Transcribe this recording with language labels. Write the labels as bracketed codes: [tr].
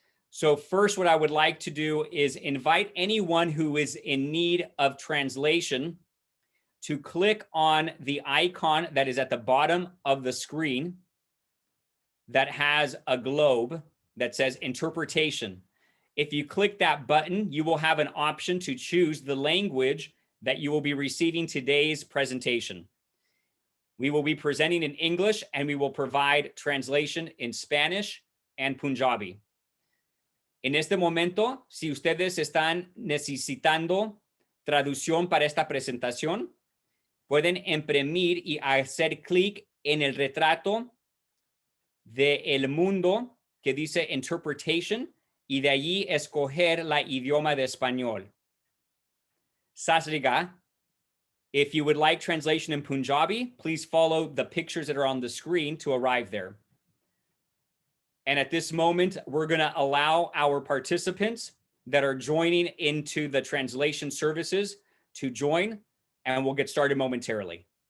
[en] So first, what I would like to do is invite anyone who is in need of translation to click on the icon that is at the bottom of the screen that has a globe that says interpretation. If you click that button, you will have an option to choose the language that you will be receiving today's presentation. We will be presenting in English and we will provide translation in Spanish and Punjabi. [es] En este momento, si ustedes están necesitando traducción para esta presentación, pueden imprimir y hacer clic en el retrato de el mundo que dice interpretation y de allí escoger la idioma de español. Sasriga. [en] If you would like translation in Punjabi, please follow the pictures that are on the screen to arrive there. And at this moment, we're going to allow our participants that are joining into the translation services to join, and we'll get started momentarily.